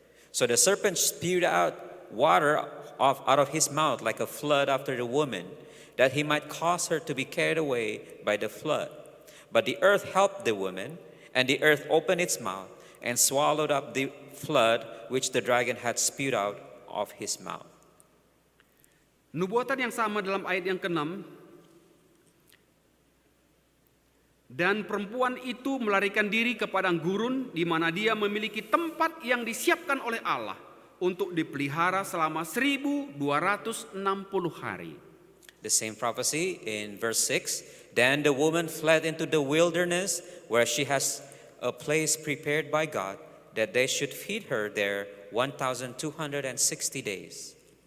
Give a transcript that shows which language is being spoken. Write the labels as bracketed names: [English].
[English] So the serpent spewed out water out of his mouth like a flood after the woman, that he might cause her to be carried away by the flood. But the earth helped the woman, and the earth opened its mouth and swallowed up the flood which the dragon had spewed out of his mouth. [Indonesian] Nubuatan yang sama dalam ayat yang ke-6. Dan perempuan itu melarikan diri ke padang gurun, di mana dia memiliki tempat yang disiapkan oleh Allah untuk dipelihara selama 1260 hari. [English] The same prophecy in verse 6. Then the woman fled into the wilderness, where she has a place prepared by God, that they should feed her there 1,260 days.